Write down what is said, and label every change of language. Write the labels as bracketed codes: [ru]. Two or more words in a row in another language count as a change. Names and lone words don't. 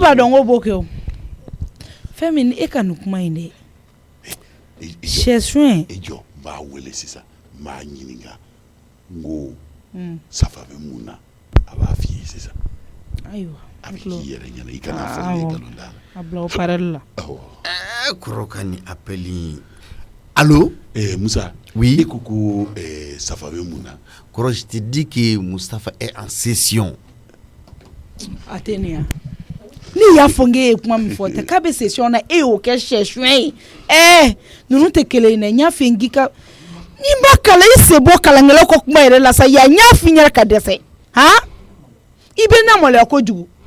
[bm] ne b'a dɔn ko b'o kɛ o fɛn min e ka nin kuma in dɛ sɛsuɲɛ e jɔ n b'a wele sisan n b'a ɲininka n ko safa bɛ mun na a b'a f'i ye sisan ayiwa a bɛ k'i yɛrɛ ɲɛna i kana fɔ ne nkalon da a bila o parɛli la kɔrɔ ka ni appeli allo Moussa oui e ko safa bɛ mun na [fr] kɔrɔ je te dis que Mustapha est en session [bm] a tɛ nin yan ne y'a fɔ n k'e ye kuma min fɔ tɛ k'a bɛ session na e y'o kɛ sɛsuɲɛ ye ninnu tɛ kelen ye dɛ n y'a fɔ n k'i ka n'i ma kalan i sen bɔ kalankɛlaw ka kuma yɛrɛ la sa yan n y'a f'i ɲɛna ka dɛsɛ i bɛ na maloya kojugu